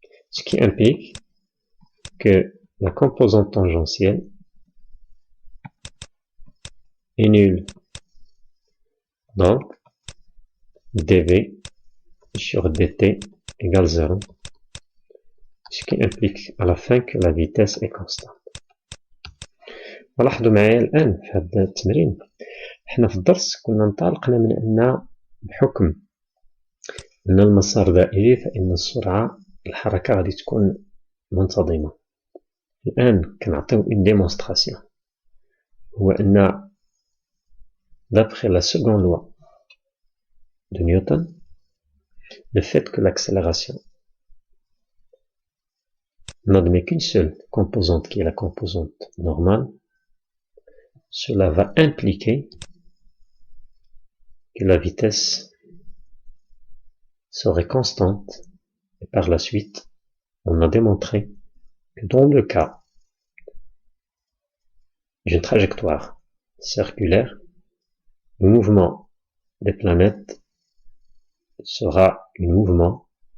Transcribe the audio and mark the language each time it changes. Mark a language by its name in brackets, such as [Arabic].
[French] Ce qui implique que la composante tangentielle est nulle. Donc dV sur dt égale 0. Ce qui implique à la fin que la vitesse est constante. [Arabic] ولاحظوا معايا الآن في هذا التمرين احنا في الدرس كنا انطلقنا من أن بحكم أن المسار دائري فإن السرعة الحركة غادي تكون منتظمة. الآن كنعطيو [French] une démonstration [Arabic] هو أن [French] d'après la seconde loi de Newton, le fait que l'accélération n'admet qu'une seule composante qui est la composante normale, cela va impliquer que la vitesse serait constante et par la suite on a démontré que dans le cas d'une trajectoire circulaire, le mouvement des planètes sera un mouvement